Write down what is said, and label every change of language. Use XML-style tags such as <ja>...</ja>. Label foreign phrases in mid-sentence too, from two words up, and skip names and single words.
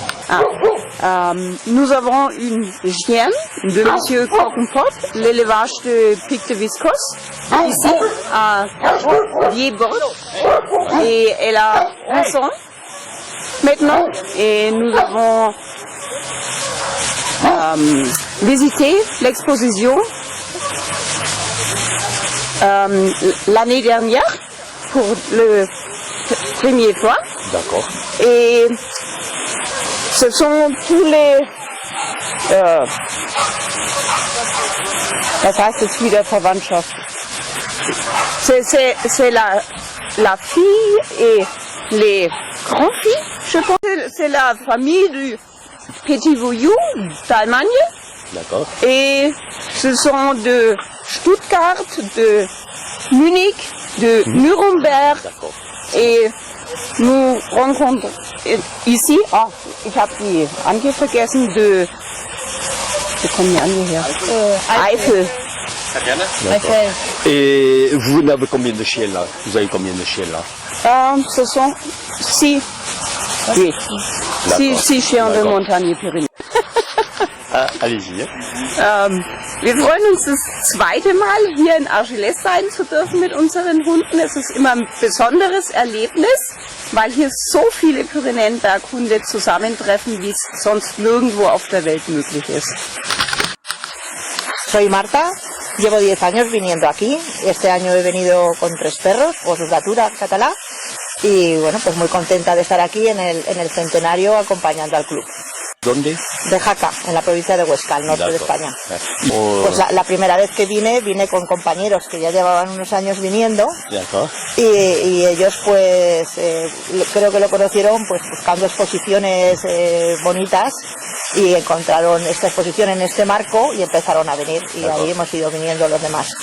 <fr>Nous avons une chienne de Monsieur Croquempot, l'élevage de Pic de Viscos, ici à Vieille-Borg, et elle a 11 ans maintenant, et nous avons visité l'exposition l'année dernière pour le première fois. D'accord. Et ce sont tous les</fr> <de>das heißt es wieder Verwandtschaft.</de> <fr>C'est la fille et les grands-filles, je pense. C'est la famille du Petit Voyou d'Allemagne. D'accord. Et ce sont de Stuttgart, de Munich, de Nuremberg. Et nous rencontrons ici,</fr> <de>ich habe die Anke vergessen, wo kommen die Anke her? Eifel.</de> <fr>Et vous avez combien de chiens là? Vous avez combien de chiens là? Ce sont 6 chiens de Montagne Pyrénées. Allez-y.</fr> <de>Wir freuen uns das zweite Mal hier in Argelès sein zu dürfen mit unseren Hunden. Es ist immer ein besonderes Erlebnis, weil hier so viele Pyrenäenberghunde zusammentreffen, wie es sonst nirgendwo auf der Welt möglich ist.</de> <es>Soy Marta, llevo 10 años viniendo aquí. Este año he venido con 3 perros, Osgatura catalá, y bueno, pues muy contenta de estar aquí en el centenario acompañando al club. ¿Dónde? de Jaca, en la provincia de Huesca, al norte de España. Pues la primera vez que vine con compañeros que ya llevaban unos años viniendo y ellos pues creo que lo conocieron pues buscando exposiciones bonitas y encontraron esta exposición en este marco y empezaron a venir y ahí hemos ido viniendo los demás.</es>